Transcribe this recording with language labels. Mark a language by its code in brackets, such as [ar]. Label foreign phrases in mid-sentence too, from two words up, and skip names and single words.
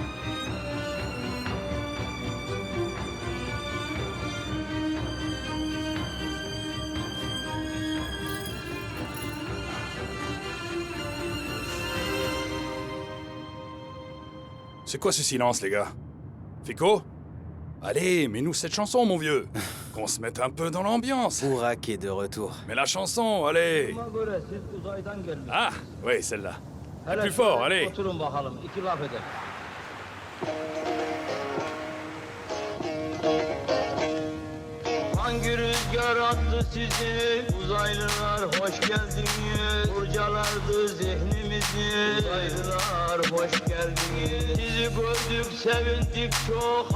[fr] C'est quoi ce silence, les gars? Fico? Allez, mets-nous cette chanson, mon vieux. Qu'on se mette un peu dans l'ambiance. Burak est de retour. Mais la chanson, allez. Ah, oui, celle-là. Plus fort, allez. [tr] Hangi rüzgar attı sizi? Uzaylılar hoş geldiniz. Kurcalardı zihnimizi. Uzaylılar hoş geldiniz. Sizi gördük sevindik çok.